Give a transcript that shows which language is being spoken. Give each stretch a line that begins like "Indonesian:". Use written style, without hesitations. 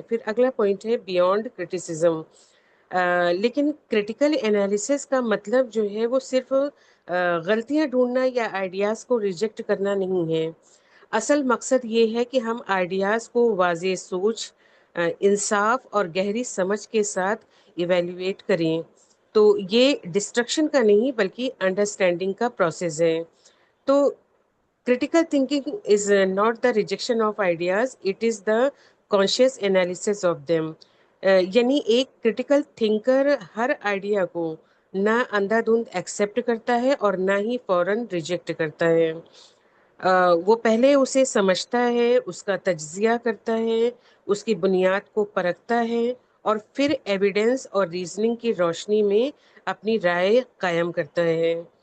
Urdu: پھر اگلا پوائنٹ ہے بیونڈ کرٹیسزم. لیکن کریٹیکل انالیسس کا مطلب جو ہے وہ صرف غلطیاں ڈھونڈنا یا آئیڈیاز کو ریجیکٹ کرنا نہیں ہے. اصل مقصد یہ ہے کہ ہم آئیڈیاز کو واضح سوچ، انصاف اور گہری سمجھ کے ساتھ ایویلیویٹ کریں. تو یہ ڈسٹرکشن کا نہیں بلکہ انڈرسٹینڈنگ کا پروسیس ہے.
English: تو critical thinking is not the rejection of ideas, it is the conscious analysis of them.
Urdu: یعنی ایک کرٹیکل تھنکر ہر آئیڈیا کو نہ اندھا دھند ایکسیپٹ کرتا ہے اور نہ ہی فوراً ریجیکٹ کرتا ہے. وہ پہلے اسے سمجھتا ہے، اس کا تجزیہ کرتا ہے، اس کی بنیاد کو پرکھتا ہے اور پھر ایویڈنس اور ریزننگ کی روشنی میں اپنی رائے قائم کرتا ہے.